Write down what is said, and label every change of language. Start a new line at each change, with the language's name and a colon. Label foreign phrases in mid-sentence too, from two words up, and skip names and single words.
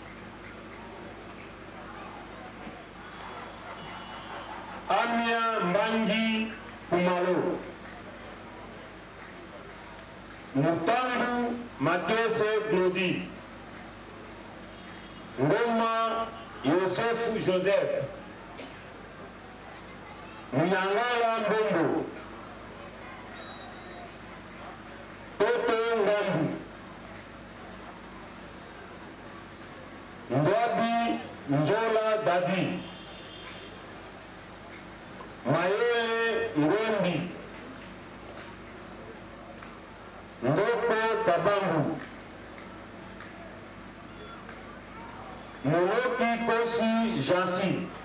Kongo: Amia Mbangi Kumalo, Mutangu Makese Glodi, Ngoma Yosef Joseph, Nyangala Mbombo, Toto Ngambu, Ndwabi Njola Dadi, Mayele Ngombi, Ndoko Kabambu, Moloki Kosi Jansi,